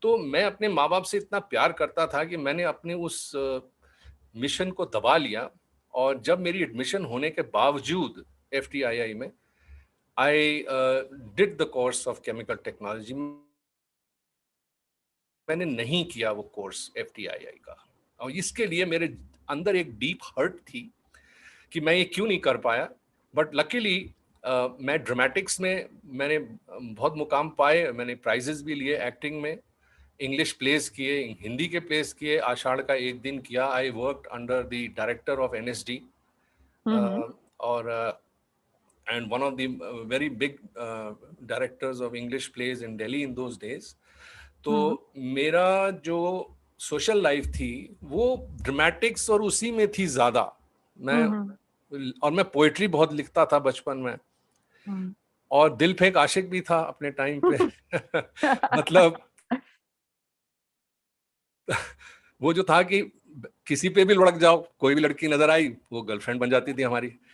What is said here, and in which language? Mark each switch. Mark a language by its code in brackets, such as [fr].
[hi] तो मैं अपने माँ बाप से इतना प्यार करता था कि मैंने अपने उस मिशन को दबा लिया, और जब मेरी एडमिशन होने के बावजूद FTII में [en] I did the course of chemical technology, [hi] मैंने नहीं किया वो कोर्स FTII का, और इसके लिए मेरे अंदर एक डीप हर्ट थी कि मैं ये क्यों नहीं कर पाया। बट लकीली मैं ड्रामेटिक्स में मैंने बहुत मुकाम पाए, मैंने प्राइजेस भी लिए एक्टिंग में, इंग्लिश प्लेस किए, हिंदी के प्लेस किए, आषाढ़ का एक दिन किया। [en] I worked under the director of NSD, hmm. [hi] और [en] and one of the very big directors of English plays in Delhi in those days. तो हम्म। [hi] मेरा जो सोशल लाइफ थी वो ड्रामेटिक्स और उसी में थी ज्यादा। मैं, हम्म। और मैं पोएट्री बहुत लिखता था बचपन में, हम्म। और दिल फेंक आशिक भी था अपने टाइम पे। मतलब वो जो था कि किसी पे भी लुढ़क जाओ, कोई भी लड़की नजर आई वो गर्लफ्रेंड बन जाती थी हमारी।